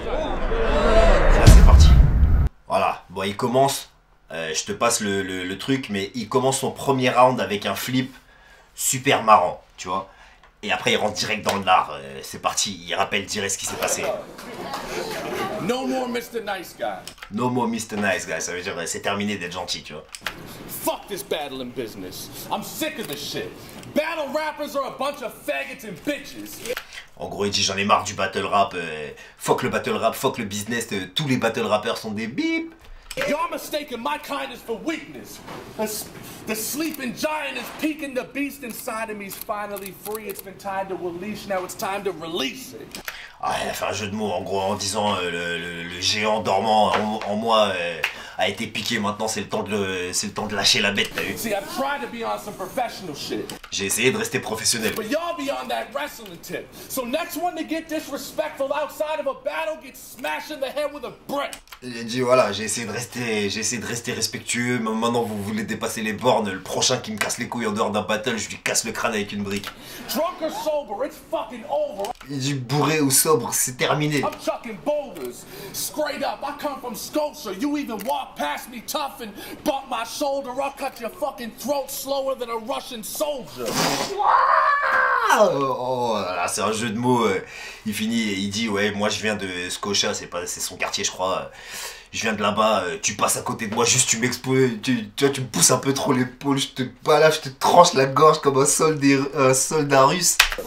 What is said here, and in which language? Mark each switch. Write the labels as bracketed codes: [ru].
[fr] Et là c'est parti. Voilà, bon il commence, je te passe le truc, mais il commence son premier round avec un flip super marrant, tu vois. Et après il rentre direct dans le lard, c'est parti, il rappelle direct ce qui s'est passé. [en] No more Mr. Nice Guy. No more Mr. [fr] Nice Guy, ça veut dire c'est terminé d'être gentil, tu vois. [en] Fuck this battling business. I'm sick of this shit. Battle rappers are a bunch of faggots and bitches. [fr] En gros il dit j'en ai marre du battle rap, fuck le battle rap, fuck le business, tous les battle rappers sont des bip. [en] Y'all mistaken my kindness for weakness. The sleeping giant is peeking. The beast inside of me is finally free. It's been time to release. Now it's time to release it. [fr] Ah, il a fait un jeu de mots en gros en disant le géant dormant en moi a été piqué, maintenant c'est le temps de lâcher la bête, t'as vu. [en] See, I've tried to be on some professional shit. [fr] J'ai essayé de rester professionnel. [en] But y'all be on that wrestling tip. So next one to get disrespectful outside of a battle gets smashed in the head with a brick. [fr] Il a dit voilà, j'ai essayé de rester respectueux, mais maintenant vous voulez dépasser les bornes, le prochain qui me casse les couilles en dehors d'un battle, je lui casse le crâne avec une brique. [en] Drunk or sober, it's fucking over. [fr] Il dit bourré ou sobre, c'est terminé. [en] I'm chucking boulders. Straight up, I come from Scotia. You even walk past me tough and bump my shoulder. I'll cut your fucking throat slower than a Russian soldier. [fr] Oh là, c'est un jeu de mots. Il finit et il dit ouais, moi je viens de Scotia, c'est son quartier je crois. Je viens de là-bas, tu passes à côté de moi, juste tu m'exposes, tu me pousses un peu trop l'épaule, je te balafre, je te tranche la gorge comme un soldat russe.